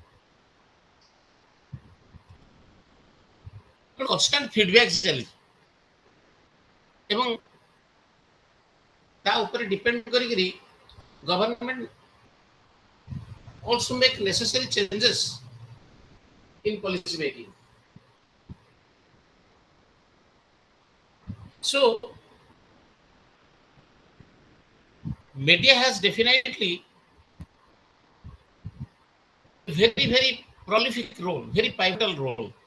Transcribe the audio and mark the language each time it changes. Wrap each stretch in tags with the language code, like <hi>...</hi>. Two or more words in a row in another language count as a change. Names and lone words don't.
<en>constant feedback</en> <or>ଚାଲିଛି ଏବଂ ତା ଉପରେ ଡିପେଣ୍ଡ କରିକିରି</or> <en>ଗଭର୍ଣ୍ଣମେଣ୍ଟ also make necessary changes in policy making. So media has definitely a very prolific role, very pivotal role.</en>